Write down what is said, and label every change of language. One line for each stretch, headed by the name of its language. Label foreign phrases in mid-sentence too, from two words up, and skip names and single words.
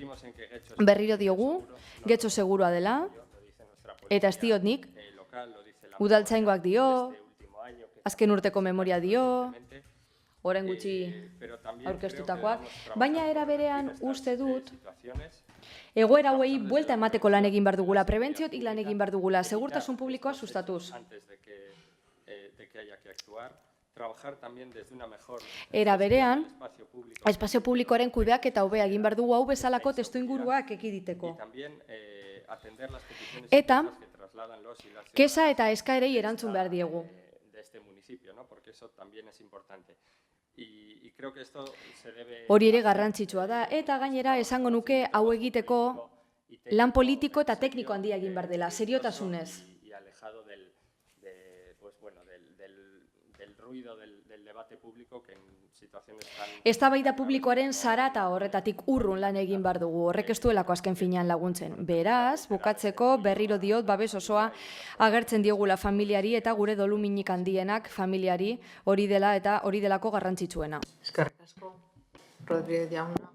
Basque: Berriro diogu, Getxo segurua dela, eta ez diot nik, udaltzaingoak dio, azken urteko memoria dio, orain gutxi aurkeztutakoak, baina era berean uste dut egoera hauei buelta emateko lan egin behar dugula, prebentziotik lan egin behar dugula, segurtasun publikoa sustatuz.
Spanish: que haya que actuar, trabajar también desde una mejor
Basque: Era berean,
Spanish: espacio público.
Basque: espazio publikoaren kudeak eta hobea egin behar dugu hau bezalako testuinguruak ekiditeko.
Spanish: Y también atender las peticiones
Basque: Eta,
Spanish: que trasladan los y las
Basque: kesa eta eskaerei erantzun behar diegu.
Spanish: de este municipio, ¿no? Porque eso también es importante. Y creo que esto se debe...
Basque: Hori ere garrantzitsua da, eta gainera esango nuke hau egiteko lan politiko eta tekniko handia egin behar dela, seriotasunez.
Spanish: Y alejado del ruido del debate público que en situaciones tan...
Basque: Eztabaida publikoaren zarata horretatik urrun lan egin behar dugu, horrek ez duelako azken finean laguntzen. Beraz, bukatzeko berriro diot babes osoa agertzen diogula familiari eta gure doluminik handienak familiari hori dela eta hori delako garrantzitsuena. Eskerrik asko, Rodríguez jauna.